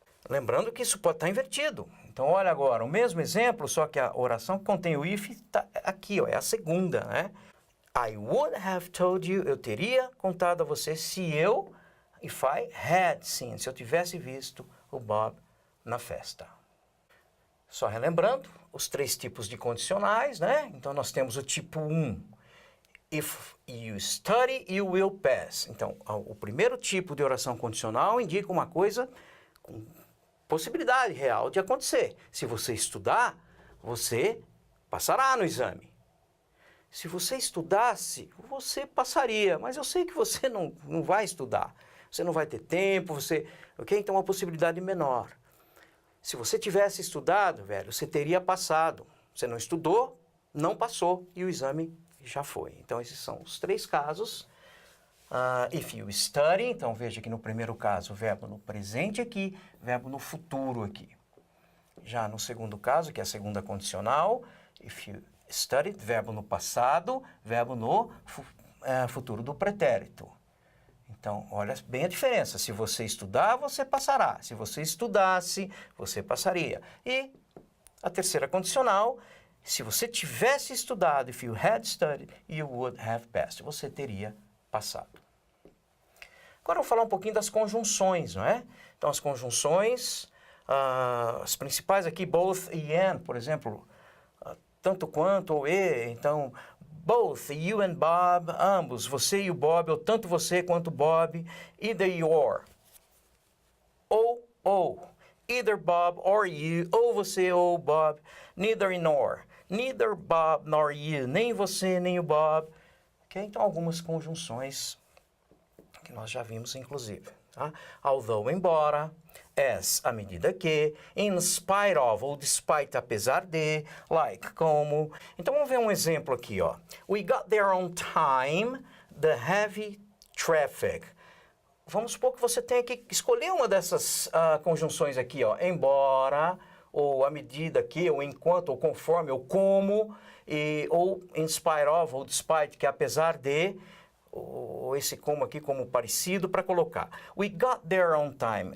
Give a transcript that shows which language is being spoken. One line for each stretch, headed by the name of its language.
Portuguese: Lembrando que isso pode estar invertido. Então, olha agora, o mesmo exemplo, só que a oração que contém o if está aqui, ó, é a segunda, né?
English: I would have told you,
Portuguese: eu teria contado a você se eu,
English: if I had seen,
Portuguese: se eu tivesse visto o Bob na festa. Só relembrando, os três tipos de condicionais, né? Então, nós temos o tipo 1.
English: If you study, you will pass.
Portuguese: Então, o primeiro tipo de oração condicional indica uma coisa com possibilidade real de acontecer. Se você estudar, você passará no exame. Se você estudasse, você passaria, mas eu sei que você não vai estudar. Você não vai ter tempo, ok? Então, é uma possibilidade menor. Se você tivesse estudado, velho, você teria passado. Você não estudou, não passou e o exame já foi. Então, esses são os três casos.
English: If you study,
Portuguese: então veja que no primeiro caso, o verbo no presente aqui, verbo no futuro aqui. Já no segundo caso, que é a segunda condicional,
English: if you studied,
Portuguese: verbo no passado, verbo no futuro do pretérito. Então, olha bem a diferença. Se você estudar, você passará. Se você estudasse, você passaria. E a terceira condicional, se você tivesse estudado,
English: if you had studied, you would have passed.
Portuguese: Você teria passado. Agora eu vou falar um pouquinho das conjunções, não é? Então, as conjunções, as principais aqui, both e and, por exemplo, tanto quanto ou e, então,
English: both, you and Bob,
Portuguese: ambos, você e o Bob, ou tanto você quanto Bob, either your, ou,
English: either Bob or you,
Portuguese: ou você ou Bob, neither nor,
English: neither Bob nor you,
Portuguese: nem você nem o Bob. Okay? Então, algumas conjunções que nós já vimos, inclusive. Tá? Although, embora, as, à medida que, in spite of, ou despite, apesar de, like, como. Então, vamos ver um exemplo aqui, ó.
English: We got there on time, the heavy traffic.
Portuguese: Vamos supor que você tenha que escolher uma dessas conjunções aqui, ó. Embora, ou à medida que, ou enquanto, ou conforme, ou como, ou in spite of, ou despite, que apesar de, esse como aqui como parecido para colocar.
English: We got there on time.